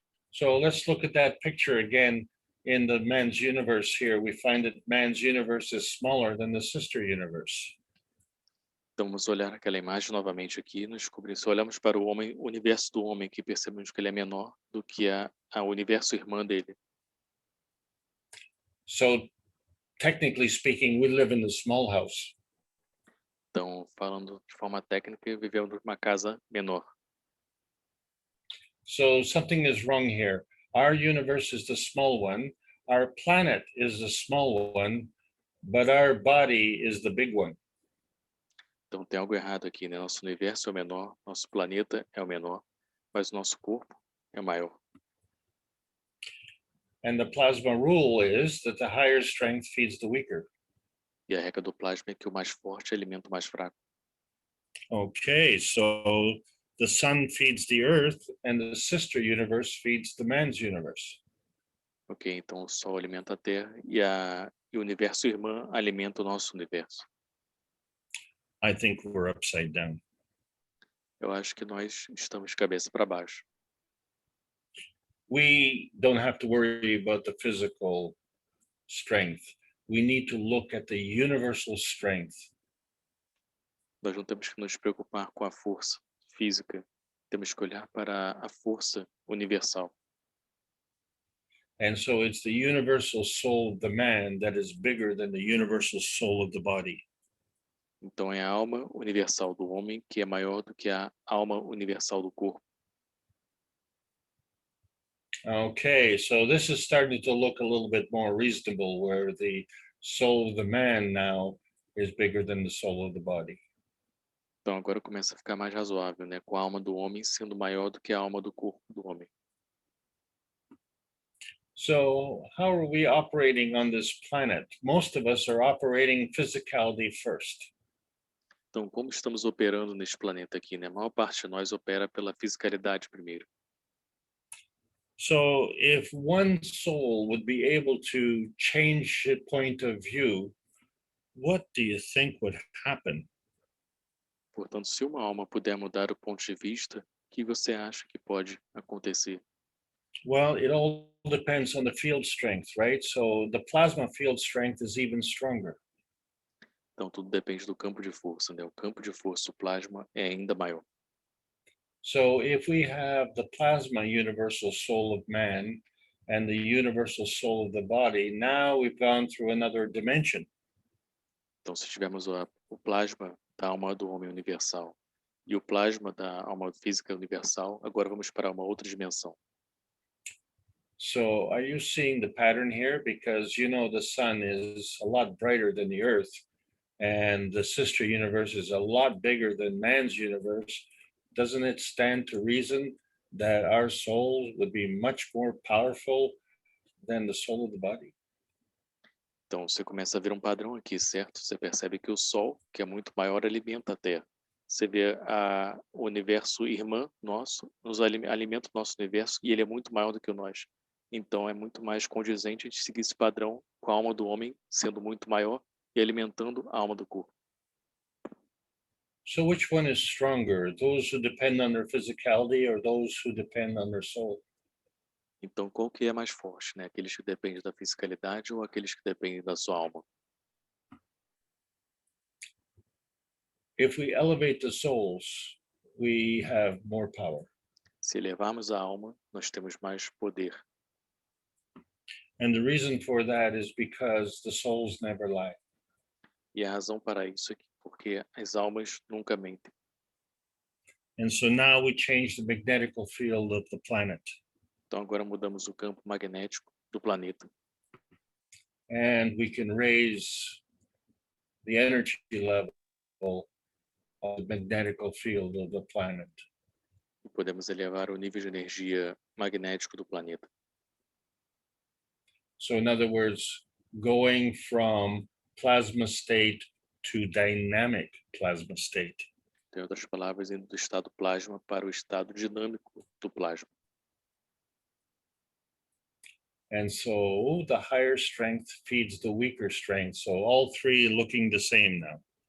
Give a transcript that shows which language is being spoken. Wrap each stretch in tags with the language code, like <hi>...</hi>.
<en>So let's look at that picture again. In the man's universe here, we find that man's universe is smaller than the sister universe.</en> <pt>Então, vamos olhar aquela imagem novamente aqui e nos descobrir. Se olhamos para o homem, o universo do homem, que percebemos que ele é menor do que a universo irmã dele.</pt> <en>So technically speaking, we live in the small house.</en> <pt>Então, falando de forma técnica, vivemos numa casa menor.</pt> <en>So something is wrong here. Our universe is the small one. Our planet is the small one, but our body is the big one.</en> <pt>Então, tem algo errado aqui, né? Nosso universo é o menor, nosso planeta é o menor, mas o nosso corpo é maior.</pt> <en>And the plasma rule is that the higher strength feeds the weaker.</en> <pt>E a regra do plasma é que o mais forte alimenta o mais fraco.</pt> <en>Okay, so the sun feeds the earth and the sister universe feeds the man's universe.</en> <pt>Ok, então o Sol alimenta a Terra e o universo irmã alimenta o nosso universo.</pt> <en>I think we're upside down.</en> <pt>Eu acho que nós estamos de cabeça para baixo.</pt> <en>We don't have to worry about the physical strength. We need to look at the universal strength.</en> <pt>Nós não temos que nos preocupar com a força física, temos que olhar para a força universal.</pt> <en>And so it's the universal soul of the man that is bigger than the universal soul of the body.</en> <pt>Então é a alma universal do homem que é maior do que a alma universal do corpo.</pt> <en>Okay, so this is starting to look a little bit more reasonable, where the soul of the man now is bigger than the soul of the body.</en> <pt>Então agora começa a ficar mais razoável, né? Com a alma do homem sendo maior do que a alma do corpo do homem.</pt> <en>So how are we operating on this planet? Most of us are operating physicality first.</en> <pt>Então, como estamos operando neste planeta aqui, né? A maior parte de nós opera pela fisicalidade primeiro.</pt> <en>So if one soul would be able to change the point of view, what do you think would happen?</en> <pt>Portanto, se uma alma puder mudar o ponto de vista, o que você acha que pode acontecer?</pt> <en>Well, it all depends on the field strength, right? So the plasma field strength is even stronger.</en> <pt>Então, tudo depende do campo de força, né? O campo de força, o plasma, é ainda maior.</pt> <en>So if we have the plasma universal soul of man and the universal soul of the body, now we've gone through another dimension.</en> <pt>Então, se tivermos o plasma da alma do homem universal e o plasma da alma física universal, agora vamos para uma outra dimensão.</pt> <en>So are you seeing the pattern here? Because you know the sun is a lot brighter than the earth, and the sister universe is a lot bigger than man's universe. Doesn't it stand to reason that our souls would be much more powerful than the soul of the body?</en> <pt>Então, você começa a ver um padrão aqui, certo? Você percebe que o Sol, que é muito maior, alimenta a Terra. Você vê o universo irmã nosso, alimenta o nosso universo e ele é muito maior do que o nós. Então, é muito mais condizente a gente seguir esse padrão com a alma do homem sendo muito maior e alimentando a alma do corpo.</pt> <en>So which one is stronger, those who depend on their physicality or those who depend on their soul?</en> <pt>Então, qual que é mais forte, né? Aqueles que dependem da fisicalidade ou aqueles que dependem da sua alma?</pt> <en>If we elevate the souls, we have more power.</en> <pt>Se elevarmos a alma, nós temos mais poder.</pt> <en>And the reason for that is because the souls never lie.</en> <pt>E a razão para isso é porque as almas nunca mentem.</pt> <en>And so now we change the magnetical field of the planet.</en> <pt>Então, agora mudamos o campo magnético do planeta.</pt> <en>And we can raise the energy level of the magnetical field of the planet.</en> <pt>E podemos elevar o nível de energia magnético do planeta.</pt> <en>So in other words, going from plasma state to dynamic plasma state.</en> <pt>Em outras palavras, indo do estado plasma para o estado dinâmico do plasma.</pt> <en>And so the higher strength feeds the weaker strength. So all three looking the same now.</en>